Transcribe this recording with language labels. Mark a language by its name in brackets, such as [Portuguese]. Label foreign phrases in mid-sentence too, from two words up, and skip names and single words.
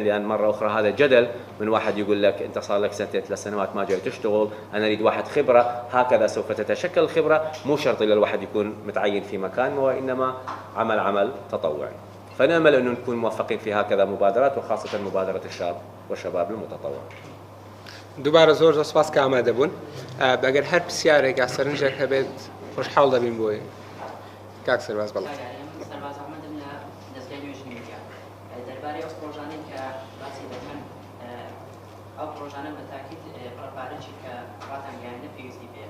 [Arabic] لان مره اخرى هذا جدل من واحد يقول لك انت صار لك سنتين 3 سنوات ما جاي تشتغل، انا اريد واحد خبره، هكذا سوف تتشكل الخبره، مو شرط الا الواحد يكون متعين في مكان، وانما عمل تطوعي. فنأمل أنه نكون موفقين في هكذا مبادرات، وخاصة مبادرة الشاب والشباب المتطوع. [Central Kurdish] دووبارە زۆر سپاس کە ئامادە بوون. بەگەر هەر پرسیارێک یا سەرنجێک هەبێت خۆشحاڵ دەبین بۆی. کاک سەرباز بەڵێ. سەرباز ئەحمەدم لە دەستگای نوێژی میدیا. دەربارەی ئەو پرۆژانەی کە باسی دەکەن، ئەو پرۆژانە بە تاکید ڕەپارەی کە ڕاتانگەیاندە پێویستی پێ.